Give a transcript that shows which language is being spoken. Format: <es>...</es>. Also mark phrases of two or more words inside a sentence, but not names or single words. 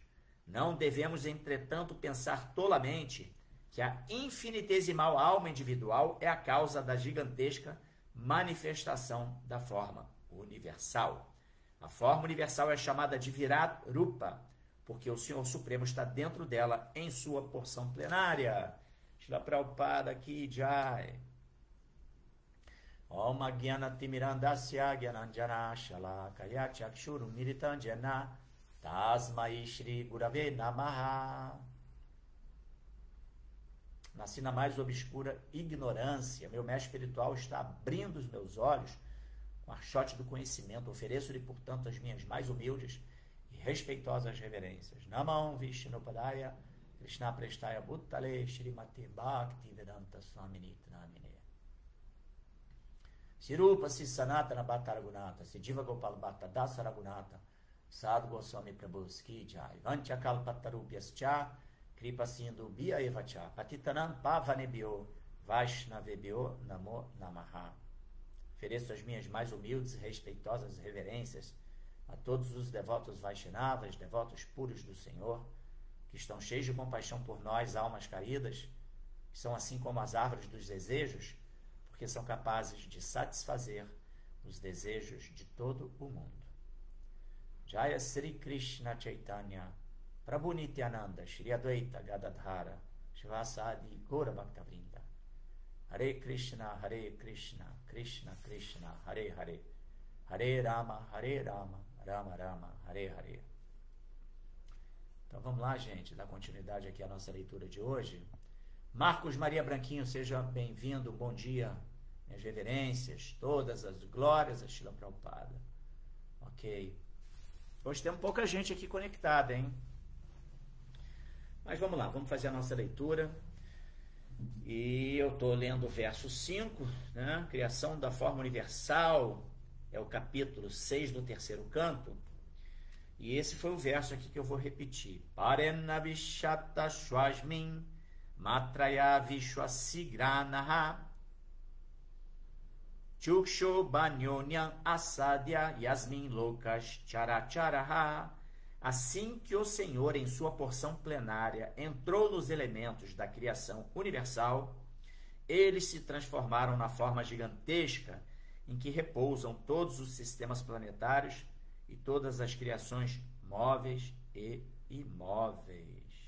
<pt>Não devemos, entretanto, pensar tolamente que a infinitesimal alma individual é a causa da gigantesca manifestação da forma universal. A forma universal é chamada de Virat Rupa, porque o Senhor Supremo está dentro dela em sua porção plenária.</pt> <sa>Shila Prabhupada</sa> <hi>की जय.</hi> <sa>ॐ अग्यान तिमिरान्धस्य ज्ञानाञ्जन शलाकया चक्षुरु मिलिताञ्जन तस्मै श्री गुरवे नमः.</sa> <pt>Nasci na mais obscura ignorância. Meu mestre espiritual está abrindo os meus olhos com a archote do conhecimento. Ofereço-lhe, portanto, as minhas mais humildes e respeitosas reverências.</pt> <sa>नमं विष्णुपादाय कृष्ण प्रेस्टाय भुत्तले श्रीमती भक्ति वेदान्त स्वामिनी नामिने सिरूप सनातन भट्टरगुनत सिजीव गोपाल भट्ट दासरगुनत साधु गोस्वामी प्रभु</sa> <hi>की जय</hi> <sa>वाञ्छाकल् पत्तरुप्यश्च कृपा सिन्धु भ्य एवच पतितानां पावनेभ्यो वैष्णवेभ्यो नमो नमः.</sa> <pt>Ofereço as minhas mais humildes e respeitosas reverências a todos os devotos Vaishnavas, devotos puros do Senhor, que estão cheios de compaixão por nós, almas caídas, que são assim como as árvores dos desejos, porque são capazes de satisfazer os desejos de todo o mundo.</pt> <sa>जय श्री कृष्ण चैतन्य प्रभु नित्यानन्द श्री अद्वैत गदाधर शिवासदि गौर भक्तवृन्द हरे कृष्ण कृष्ण कृष्ण हरे हरे हरे राम राम राम हरे हरे.</sa> <pt>Então vamos lá, gente, dar continuidade aqui à nossa leitura de hoje. Marcos Maria Branquinho, seja bem-vindo, bom dia, minhas reverências, todas as glórias a Shila Prabhupada. Ok. Hoje temos pouca gente aqui conectada, hein? Mas vamos lá, vamos fazer a nossa leitura. E eu estou lendo o verso 5, né? Criação da forma universal, é o capítulo 6 do terceiro canto. E esse foi o verso aqui que eu vou repetir.</pt> <sa>परेण विशता श्वस्मिन् मात्रया विश्वसिग्रनः चुक्षो बन्योन्यम् आसाद्य यस्मिन् लोकस् चराचरः.</sa> <pt>Assim que o Senhor, em sua porção plenária, entrou nos elementos da criação universal, eles se transformaram na forma gigantesca em que repousam todos os sistemas planetários e todas as criações móveis e imóveis.</pt>